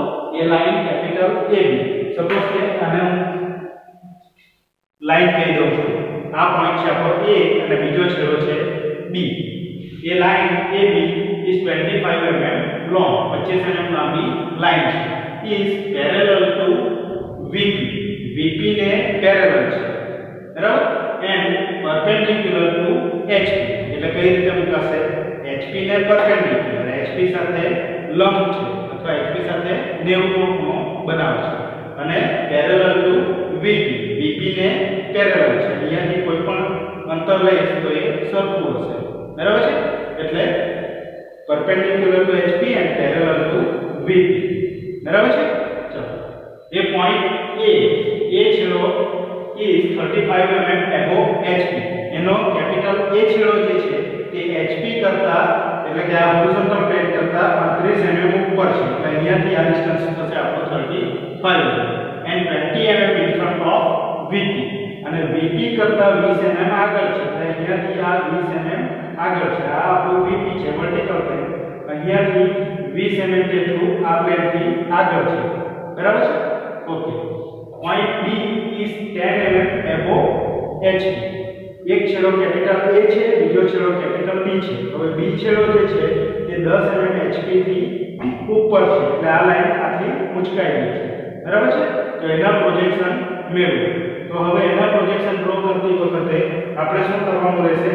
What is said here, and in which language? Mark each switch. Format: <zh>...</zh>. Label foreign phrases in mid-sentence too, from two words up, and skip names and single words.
<gu>એ લાઈન કેપિટલ AB, સપોઝ કે આને હું લાઈન કહી દઉં છું, આ પોઈન્ટ છે આપણો A અને બીજો છેડો છે B. એ લાઈન AB</gu> <en>is 25 mm long,</en> <gu>25 mm લાંબી લાઈન છે,</gu> <en>is parallel to VP.</en> <gu>VP ને પેરેલલ છે, બરાબર,</gu> <en>and perpendicular to HP.</en> <gu>એટલે કઈ રીતે મુકાશે? HP ને પરપેન્ડિક્યુલર, HP સાથે લંબ છે અથવા HP સાથે 90 નો ખૂણો બનાવે છે અને</gu> <en>parallel to VP.</en> <gu>VP ને પેરેલલ છે, અહીંયાથી કોઈ પણ અંતર લઈશ તો એ સરખું હશે, બરાબર છે.</gu> <en>એટલે perpendicular to HP and parallel to VP,</en> <gu>બરાબર છે. ચલો, એ પોઈન્ટ A, એ છેડો</gu> <en>is 35 mm above HP.</en> <gu>એનો કેપિટલ A છેડો જે છે તે HP કરતા એટલે કે આ હોરિઝોન્ટલ પ્લેન કરતા 35 mm ઉપર છે એટલે અહીંયાથી આ ડિસ્ટન્સ થશે આપણો 35</gu> <en>and 20 mm in front of VP.</en> <gu>અને VP કરતા 20 mm આગળ છે એટલે અહીંયાથી આ 20 mm આગળ છે, આ આપણું VP છે</gu> <en>vertical plane,</en> <gu>અહીંયાથી 20 mm જેટલું આ પ્લેનથી આગળ છે, બરાબર છે.</gu> <en>ઓકે, પોઈન્ટ B is 10 mm above HP.</en> <gu>એક છેડો કેપિટલ A છે, બીજો છેડો કેપિટલ B છે. હવે B છેડો જે છે તે 10 mm HP થી ઉપર છે એટલે આ લાઈન આથી મુચકાઈ ગઈ છે, બરાબર છે. તો એના પ્રોજેક્શન મેળવો. તો હવે એના પ્રોજેક્શન ડ્રો કરતી વખતે આપણે શું કરવાનું રહેશે?</gu>